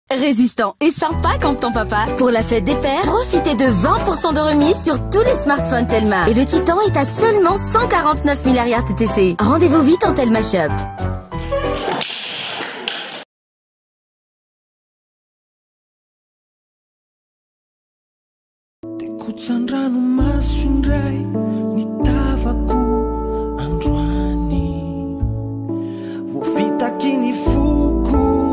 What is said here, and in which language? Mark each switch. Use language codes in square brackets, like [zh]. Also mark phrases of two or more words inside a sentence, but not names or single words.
[fr] résistant et sympa comme ton papa. Pour la fête des pères, profitez de 20% de remise sur tous les smartphones Telma. Et le Titan est à seulement 149 milliards TTC. Rendez-vous vite en Telma Shop. [mg] Tekutsan ranomaso indray nitavako androany, voavitaky ny foko